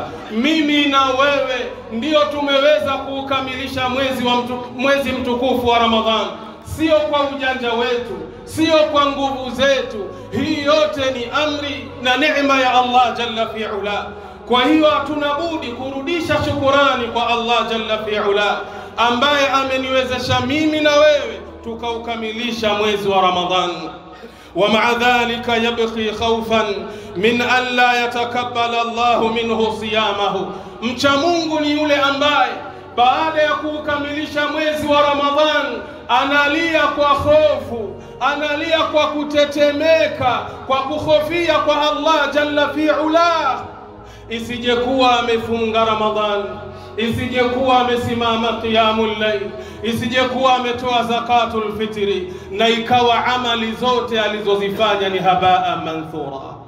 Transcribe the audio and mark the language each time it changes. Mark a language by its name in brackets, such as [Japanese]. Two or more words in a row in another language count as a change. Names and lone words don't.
[Swahili] Mimi na wewe ndio tumeweza kuukamilisha mwezi mtukufu wa Ramadhani, sio kwa ujanja wetu, sio kwa nguvu zetu. Hii yote ni amri na neema ya Allah [Arabic] جل وعلا. [Swahili] Kwa hiyo hatuna budi kurudisha shukurani kwa Allah [Arabic] جل وعلا, [Swahili] ambaye ameniwezesha mimi na wewe tukaukamilisha mwezi wa Ramadhani. [Arabic] ومع ذلك يبقي خوفا من ألا يتقبل الله منه صيامه. [Swahili] Mcha Mungu ni yule ambaye baada ya kukamilisha mwezi wa Ramadhani analia kwa hofu, analia kwa kutetemeka, kwa kuhofia kwa Allah [Arabic] جل وعلا, [Swahili] isijekuwa amefunga Ramadhani, isijekuwa amesimama [Arabic] قيام الليل, [Swahili] isijekuwa ametoa [Arabic] زكاة الفطر, [Swahili] na ikawa amali zote alizozifanya ni [Arabic] هباء منثورا.